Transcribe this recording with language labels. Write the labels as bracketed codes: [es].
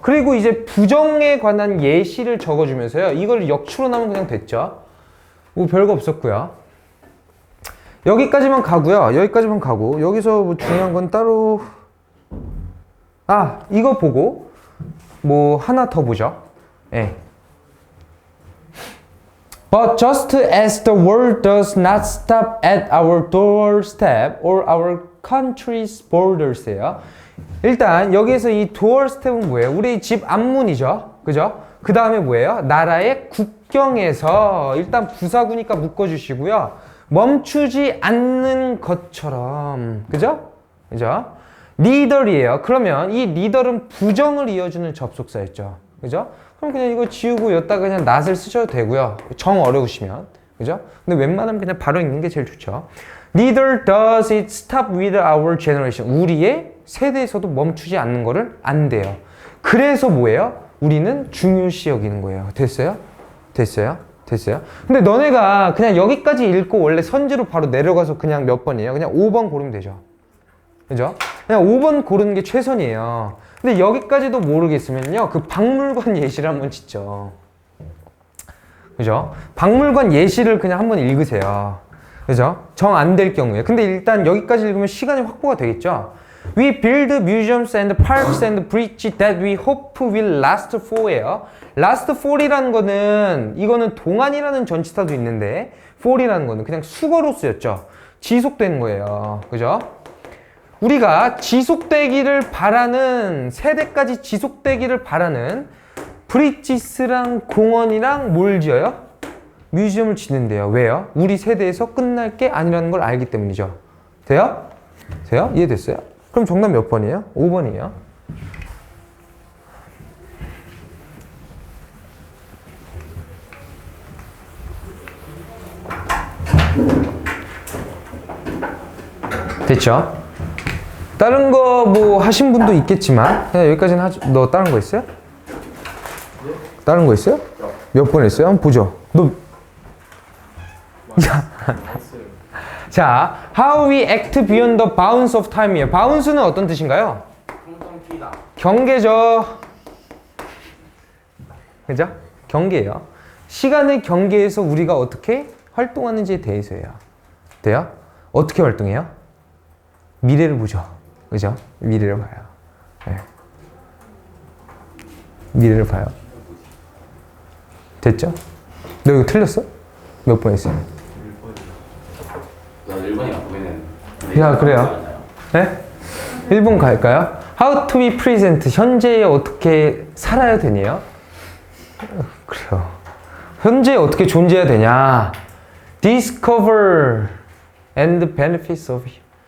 [ko] 그리고 이제 부정에 관한 예시를 적어주면서요. 이걸 역추로 나면 그냥 됐죠. 뭐 별거 없었고요. 여기까지만 가고요. 여기까지만 가고 여기서 뭐 중요한 건 따로 이거 보고 뭐 하나 더 보죠. 예. [en] But just as the world does not stop at our doorstep or our country's borders예요. [ko] 일단 여기에서 이 doorstep은 뭐예요? 우리 집 앞문이죠. 그죠? 그 다음에 뭐예요? 나라의 국경에서 일단 부사구니까 묶어주시고요. 멈추지 않는 것처럼. 그죠? 그죠? neither이에요. 그러면 이 neither은 부정을 이어주는 접속사였죠. 그죠? 그럼 그냥 이거 지우고 여기다가 그냥 not을 쓰셔도 되고요. 정 어려우시면. 그죠? 근데 웬만하면 그냥 바로 읽는 게 제일 좋죠. [en] Neither does it stop with our generation. [ko] 우리의 세대에서도 멈추지 않는 거를 안 돼요. 그래서 뭐예요? 우리는 중요시 여기는 거예요. 됐어요? 됐어요? 됐어요? 근데 너네가 그냥 여기까지 읽고 원래 선지로 바로 내려가서 그냥 몇 번이에요? 그냥 5번 고르면 되죠. 그죠? 그냥 5번 고르는 게 최선이에요. 근데 여기까지도 모르겠으면요. 그 박물관 예시를 한번 짓죠. 그죠? 박물관 예시를 그냥 한번 읽으세요. 그죠? 정 안 될 경우에. 근데 일단 여기까지 읽으면 시간이 확보가 되겠죠? [en] We build museums and parks and bridges that we hope will last for예요. [ko] last for이라는 거는 이거는 동안이라는 전치사도 있는데 for이라는 거는 그냥 수거로 쓰였죠. 지속되는 거예요. 그죠? 우리가 지속되기를 바라는 세대까지 지속되기를 바라는 브리지스랑 공원이랑 뭘 지어요? 뮤지엄을 짓는데요. 왜요? 우리 세대에서 끝날 게 아니라는 걸 알기 때문이죠. 돼요? 돼요? 이해됐어요? 그럼 정답 몇 번이에요? 5번이에요. 됐죠? 다른 거 뭐 하신 분도 있겠지만 그냥 여기까지는 하죠. 너 다른 거 있어요? 다른 거 있어요? 몇 번 했어요? 한번 보죠. 너 야, [en] 자, how we act beyond the bounds of time이에요. [ko] bounds는 어떤 뜻인가요? 통통 튀다. 경계죠. 그죠? 경계예요. 시간의 경계에서 우리가 어떻게 활동하는지에 대해서예요. 돼요? 어떻게 활동해요? 미래를 보죠. 그죠? 미래를 봐요. 네. 미래를 봐요. 됐죠? 너 이거 틀렸어? 몇 번 했어요? 1번이 보이는. 야, 그래요. 네? 1번 갈까요? [en] How to be present. [ko] 현재에 어떻게 살아야 되냐? 그래요. 현재에 어떻게 존재해야 되냐? [en] Discover and the benefits of it.